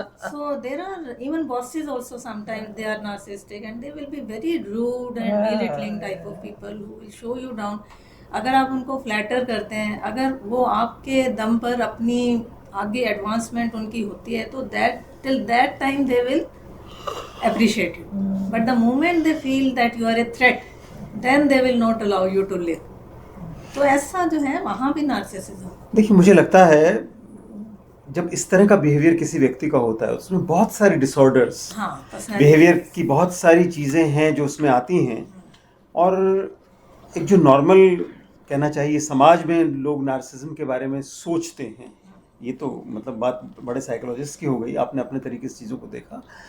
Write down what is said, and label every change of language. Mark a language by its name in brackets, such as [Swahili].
[English] So there are even bosses also sometimes they are narcissistic and they will be very rude and belittling type of people who will show you down. [Hindi] अगर आप उनको flatter करते हैं, अगर वो आपके दम पर अपनी आगे एडवांसमेंट उनकी होती है, तो [English] till that time they will appreciate you. But the moment they feel that you are a threat, then they will not allow you to live. [Hindi] तो ऐसा जो है वहाँ भी नार्सिसिज्म। देखिए, मुझे लगता है जब इस तरह का बिहेवियर किसी व्यक्ति का होता है उसमें बहुत सारी डिसऑर्डर्स, बिहेवियर की बहुत सारी चीज़ें हैं जो उसमें आती हैं, और एक जो नॉर्मल कहना चाहिए समाज में लोग नार्सिसिज्म के बारे में सोचते हैं, ये तो मतलब बात बड़े साइकोलॉजिस्ट की हो गई, आपने अपने तरीके से चीज़ों को देखा।